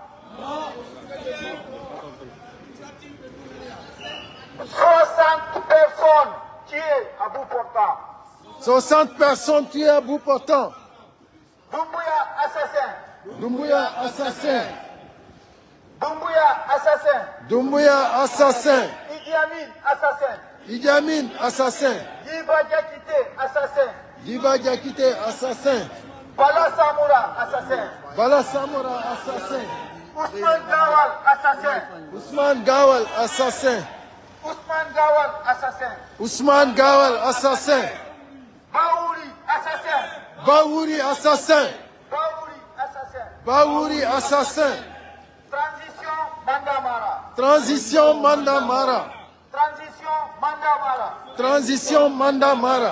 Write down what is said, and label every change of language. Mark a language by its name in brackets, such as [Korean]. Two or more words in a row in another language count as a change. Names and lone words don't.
[French] 60 personnes tuées à bout portant. 60 personnes tuées à bout portant. Doumbouya assassin. Doumbouya assassin. Doumbouya assassin. Doumbouya assassin. Idi Amin assassin. Idi Amin assassin. Diba Diakité assassin. Diba Diakité assassin. Bala Samoura assassin. Bala Samoura assassin. Ousmane Gawal assassin. Ousmane Gawal assassin. Ousmane Gawal assassin. Ousmane Gawal assassin. Baouri assassin. Baouri assassin. Baouri assassin. Baouri assassin. Transition Mandamara. Transition Mandamara. Transition Mandamara. Transition Mandamara.